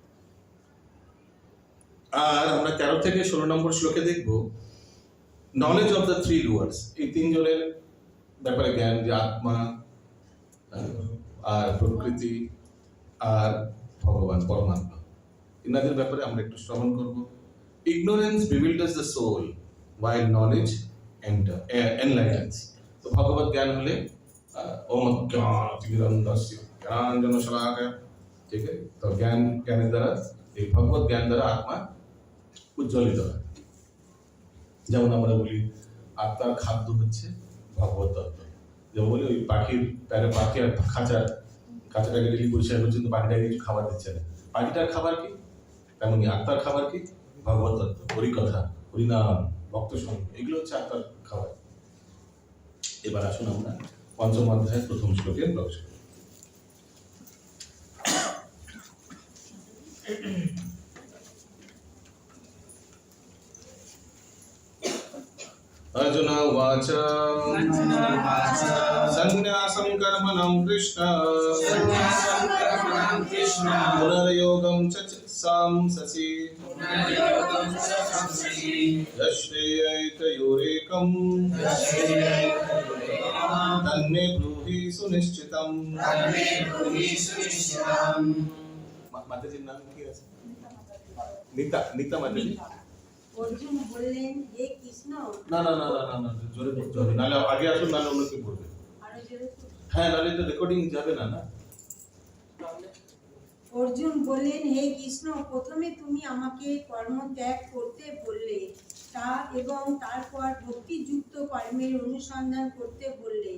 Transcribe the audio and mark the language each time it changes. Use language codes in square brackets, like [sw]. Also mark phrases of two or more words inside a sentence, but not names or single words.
[bn] আর আমরা 13 থেকে 16 নম্বর শ্লোকে দেখব [en] knowledge of the three dwellers, [bn] এই তিনজনের ব্যাপারে জ্ঞান, যে আত্মা আর প্রকৃতি আর ভগবান পরমাত্মা, ইনাদের ব্যাপারে আমরা একটু শ্রবণ করব। [en] ignorance bewilders the soul while knowledge enlightens। [bn] তো ভগবত জ্ঞান হলে [sa] ওম জ্ঞানতিমিরন্ধস্য জ্ঞানাঞ্জনশলাকায়, [bn] ঠিক আছে? তো জ্ঞানের দ্বারা, এই ভগবত জ্ঞান দ্বারা আত্মা উজ্জ্বলিত হয়। যেমন আমরা বলি আত্মার খাদ্য হচ্ছে ভগবত তত্ত্ব। যেমন বলি ওই পাখির প্যারে পাখি আর খাঁচাটাকে ডেলি পরিষ্কার করছে, কিন্তু পাখিটাকে কিছু খাবার দিচ্ছে না, পাখিটার খাবার কি? তেমনি আত্মার খাবার কি? ভগবত তত্ত্ব, হরিকথা, হরিনাম, ভক্ত সঙ্গ, এগুলো হচ্ছে আত্মার খাবার। এবার আসুন আমরা 5ম অধ্যায়ের 1ম শ্লোকে প্রবেশ করি। [sa] अर्जुन उवाच सन्न्यासं कर्मणं कृष्ण पुनर्योगं च सांससि यश्रेयैतयोरेकं तन्मे ब्रूहि सुनिश्चितम्। [bn] माताजीর নাম কি আছে? नीता माताजी। অর্জুন বললেন, হে কৃষ্ণ। না না না না না, জোরে বলতে হবে, নাহলে আগে আসুন, নাহলে অন্য কি বলবে। আরো জোরে বলুন। হ্যাঁ, নাহলে তো রেকর্ডিং যাবে না। অর্জুন বললেন, হে কৃষ্ণ, প্রথমে তুমি আমাকে কর্ম ত্যাগ করতে বললে, তা এবং তারপর ভক্তিযুক্ত কর্মের অনুসন্ধান করতে বললে।